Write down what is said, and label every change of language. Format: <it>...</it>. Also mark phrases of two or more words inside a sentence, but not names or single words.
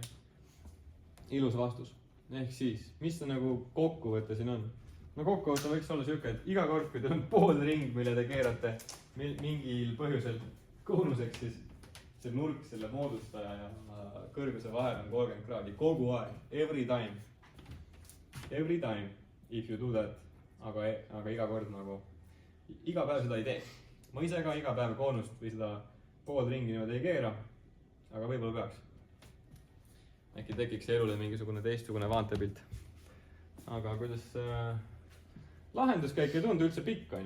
<et>ilus vastus. ehk siis, mis see nagu kokkuvõte siin on? no kokkuvõte võiks olla siuke, et iga kord, kui teil on poolring, mille te keerate mingil põhjusel koonuseks, siis see nurk selle moodustaja ja kõrguse vahel on 30 kraadi kogu aeg,</et> <en>every time. Every time if you do that.</en> <et>aga iga kord nagu, iga päev seda ei tee. ma ise ka iga päev koonust või seda poolringi niimoodi ei keera, aga võib-olla peaks. äkki tekiks elule mingisugune teistsugune vaatepilt. aga kuidas lahenduskäik ei tundu üldse pikk, on ju.</et>